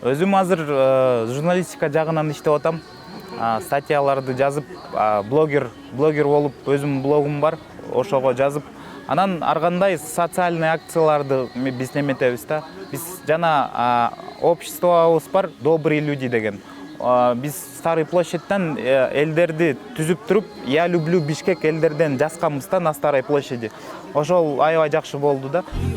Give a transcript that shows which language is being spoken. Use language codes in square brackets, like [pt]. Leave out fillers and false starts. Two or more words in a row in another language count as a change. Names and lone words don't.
[ky] Өзүм азыр журналистика жагынан иштеп атам. статьяларды жазып, блогер болуп өзүм блогум бар, ошого жазып, анан ар кандай социальный акцияларды биз неметебиз да. Биз жана обществобуз бар, [ru] добрые люди деген. [ky] Биз Старый площадьтан элдерди түзүп туруп, [ru] я люблю Бишкек [ky] элдерден жазганбыз да [ru] на Старой площади. [ky] Ошол аябай жакшы болду да.